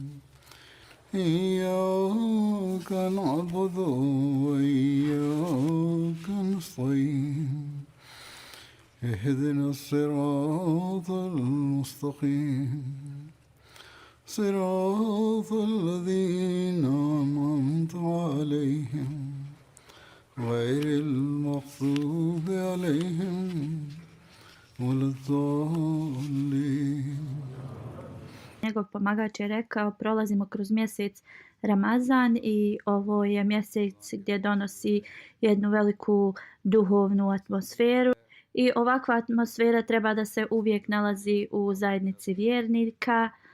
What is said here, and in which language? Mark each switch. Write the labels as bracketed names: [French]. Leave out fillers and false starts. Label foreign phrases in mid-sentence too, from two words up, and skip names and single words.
[Arabic] إياك نعبد وإياك نستعين اهدنا الصراط المستقيم صراط الذين أنعمت عليهم غير المغضوب عليهم ولا الضالين. [Bosnian] Njegov pomagač je rekao, prolazimo kroz mjesec Ramazan i ovo je mjesec gdje donosi jednu veliku duhovnu atmosferu. I ovakva atmosfera treba da se uvijek nalazi u zajednici vjernika.